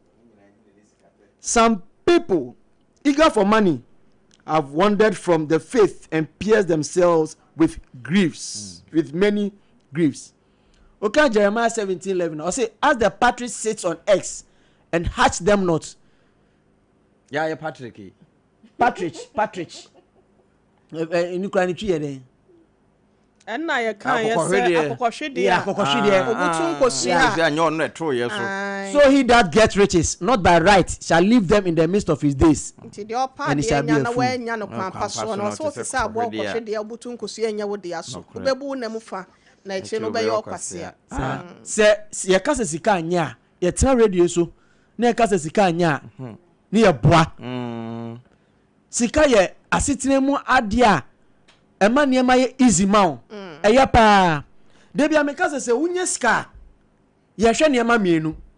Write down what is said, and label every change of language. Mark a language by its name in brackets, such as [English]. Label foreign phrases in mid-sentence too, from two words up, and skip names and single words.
[English] Some people, eager for money, have wandered from the faith and pierced themselves with griefs, with many griefs. Okay, Jeremiah 17:11. I say, as the partridge sits on eggs and hatch them not. Yeah, Patrick. Partridge. In Ukraine, tree [Akan] enna ye kan ye say akokohwede obutun kosia [English] so he that gets riches not by right shall leave them in the midst of his days [Akan] nti de opa de nya na we nya no kwan paso no so se abo akokohwede obutun kosia nya wo de aso obebu na mufa na eche no be ye okwasea se ye kasa sika anya ye tena radio so na ye kasa sika anya ni ye boa sika ye asetena mu ade a ema niema ye easy ma eya pa de bia me kase se unye ska ye hwe niema mienu